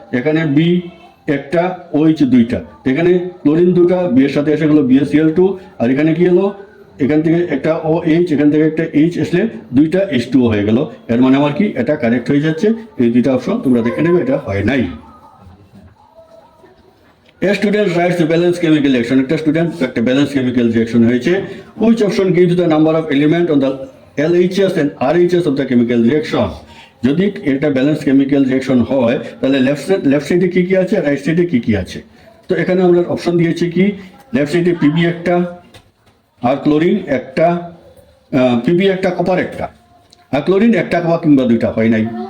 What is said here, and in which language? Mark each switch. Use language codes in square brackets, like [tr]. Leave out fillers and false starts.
[bn] এখানে B একটা, OH 2টা, এখানে ক্লোরিন 2টা, B এর সাথে এসে গেলো BaCl2, আর এখানে কি হলো, এখান থেকে একটা OH, এখান থেকে একটা H আসলে 2টা H2O হয়ে গেল। এর মানে আমার কি, এটা কারেক্ট হয়ে যাচ্ছে। এই 2টা অপশন তোমরা দেখে নেবে, এটা হয় নাই। [en] A student writes the balanced chemical reaction. [bn] একটা স্টুডেন্ট একটা ব্যালেন্স কেমিক্যাল রিঅ্যাকশন হয়েছে। [en] Which option gives the number of element on the LHS and RHS of the chemical reaction? [bn] যদি এটা ব্যালেন্স কেমিক্যাল রিঅ্যাকশন হয়, তাহলে লেফট সাইডে কি কি আছে, রাইট সাইডে কি কি আছে। তো এখানে আমরা অপশন দিয়েছি কি, লেফট সাইডে PB একটা, আর ক্লোরিন একটা, PB একটা, কপার একটা, আর ক্লোরিন একটা বা কিংবা 2টা, হয় নাই।